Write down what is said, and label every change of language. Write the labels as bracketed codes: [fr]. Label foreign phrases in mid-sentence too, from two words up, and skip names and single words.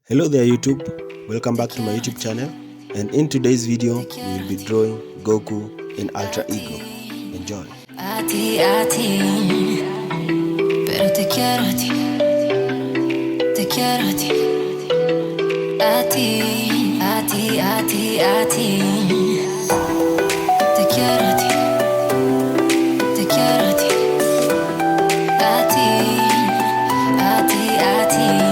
[en] Hello there YouTube, welcome back to my YouTube channel, and in today's video we will be drawing Goku in Ultra Ego. Enjoy. [es] Pero te quiero a ti, te quiero a ti, a ti, a ti, a ti, a ti. Te quiero a ti, te quiero a ti, a ti, a ti, a ti.